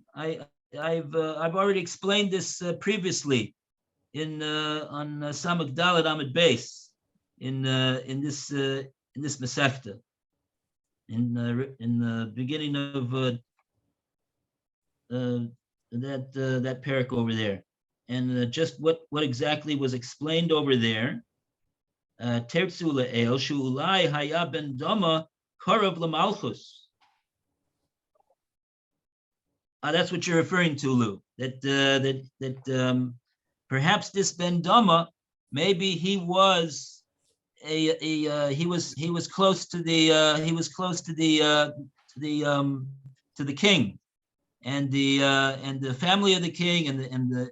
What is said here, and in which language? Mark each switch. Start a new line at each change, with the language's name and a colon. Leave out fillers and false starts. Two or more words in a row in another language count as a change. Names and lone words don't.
English: I've already explained this previously in on Samach Dalet Amud Beis in this Masechta. In the beginning of that parak over there, and just what exactly was explained over there.
Hebrew: תירצו לעיל שאולי היה בן דמא קרוב למלכות.
English: That's what you're referring to, Lou. That perhaps this ben dama, maybe he was he was close to the king and the family of the king and